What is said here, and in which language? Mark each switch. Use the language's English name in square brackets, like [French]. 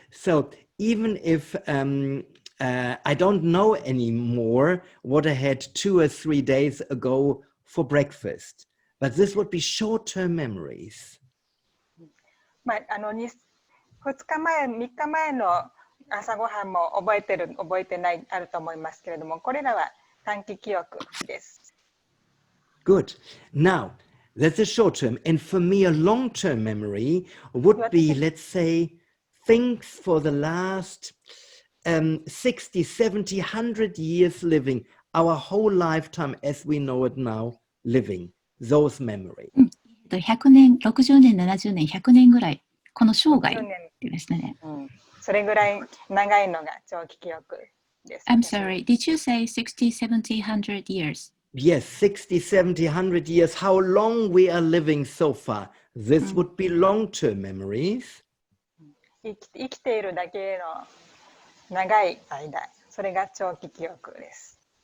[English] So even if I don't know anymore what I had 2 or 3 days ago for breakfast, but this would be short-term memories. [Japanese] まあ、2日前、3日前の朝ごはんも覚えてる、覚えてない、あると思いますけれども、これらは短期記憶です。 [English] Good. Now, that's a short term. And for me, a long-term memory would be, let's say, things for the last 60, 70, 100 years living, our whole lifetime as we know it now, living, those memories. [Japanese] 100年、60年、70年、100年ぐらい、この生涯ですね。それぐらい長いのが長期記憶です。 [English] I'm sorry, did you say 60, 70, 100 years? Yes, 60, 70, 100 years, how long we are living so far. This would be long-term memories. [Japanese] 生きているだけの長い間、それが長期記憶です。